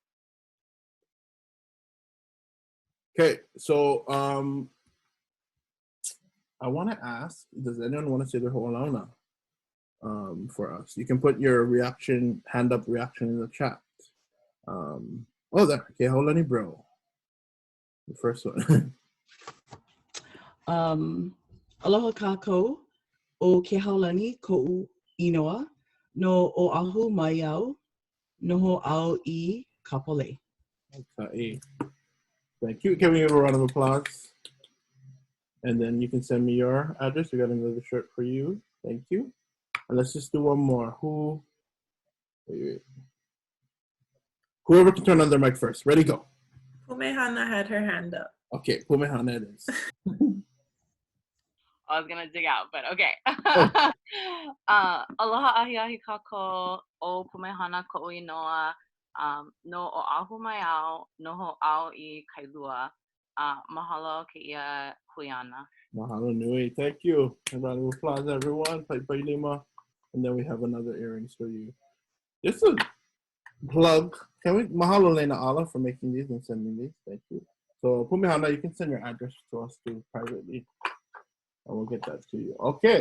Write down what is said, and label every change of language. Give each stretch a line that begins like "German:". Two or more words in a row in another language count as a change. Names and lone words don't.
English: Okay, so I want to ask, does anyone want to say their Ho'olauna for us? You can put your hand up reaction in the chat. Oh, there. Okay, Haulani bro. The first one.
Hawaiian: Aloha kākou o ke haulani ko'u inoa no oahu maiau noho au I kapole.
English: Okay. Thank you. Can we give a round of applause? And then you can send me your address. We got another shirt for you. Thank you. And let's just do one more. Wait. Whoever can turn on their mic first. Ready, go. Pumehana had her hand up. Okay, Pumehana it is. I was gonna dig out, but okay.
Hawaiian: Aloha ahi ahi kākou o Pumehana ko'u inoa no oahu mai au noho au I kailua. Mahalo keia huiana. Mahalo nui.
English: Thank you. A round of applause, everyone.
Hawaiian: Pai lima.
English: And then we have another earrings for you. Just a plug. Can we mahalo Lena Ala for making these and sending these? Thank you. So Pumehana, you can send your address to us too privately. And we'll get that to you. Okay.